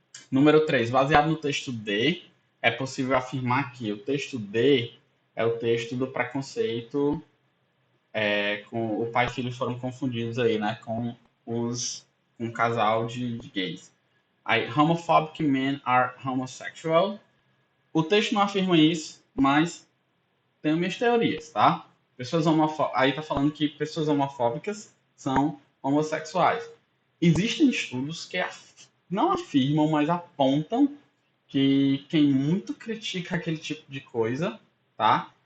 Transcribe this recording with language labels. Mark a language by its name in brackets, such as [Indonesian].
[Portuguese] Número 3, baseado no texto D, é possível afirmar que o texto D é o texto do preconceito, com o pai e filho foram confundidos aí, né, com um casal de gays. [English] Aí, homophobic men are homosexual. [Portuguese] O texto não afirma isso, mas tenho minhas teorias, tá? Aí tá falando que pessoas homofóbicas são homossexuais. Existem estudos que não afirmam, mas apontam que quem muito critica aquele tipo de coisa, tá?